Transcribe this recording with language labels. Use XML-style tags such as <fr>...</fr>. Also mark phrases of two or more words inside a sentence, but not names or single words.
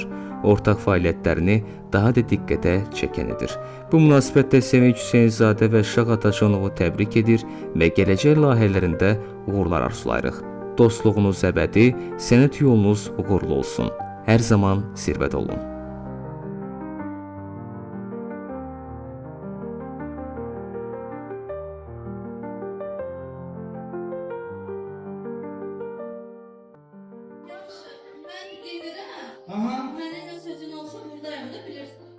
<az>Ortaq fəaliyyətlərini daha da diqqətə çəkən edir. Bu münasibətdə Sevinç Hüseynzadə və Şah Atacanovu təbrik edir və gələcək layihələrində uğurlar arzulayırıq. Dostluğunuz əbədi, sənət yolunuz uğurlu olsun. Hər zaman zirvədə olun.</az> <tr>Ben gelirim. Aha. Seninle sözün olsa buradayım da bilirsin.</tr>